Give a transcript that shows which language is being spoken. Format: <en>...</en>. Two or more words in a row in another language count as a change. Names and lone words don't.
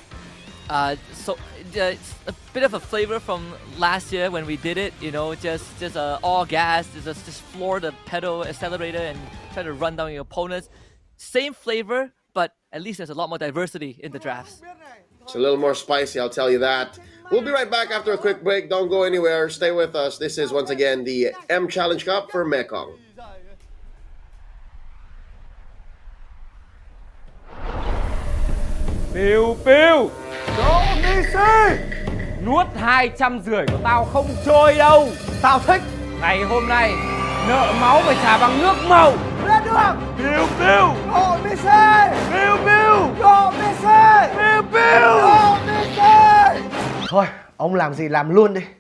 <en>It's a bit of a flavor from last year when we did it, you know, just all gas, just floor the pedal accelerator and try to run down your opponents. Same flavor, but at least there's a lot more diversity in the drafts. It's a little more spicy, I'll tell you that. We'll be right back after a quick break. Don't go anywhere. Stay with us. This is once again the M Challenge Cup for Mekong.</en> <vi>Piu Piu, nuốt 250 của tao không trôi đâu. Tao thích. Ngày hôm nay nợ máu phải trả bằng nước màu. Lên được. Piu Piu,</vi> <en>Go Messi.</en> <vi>Piu Piu,</vi> <en>Go Messi.</en> <vi>Piu Piu.</vi> <en>Go Messi.</en> <vi>Thôi, ông làm gì làm luôn đi.</vi>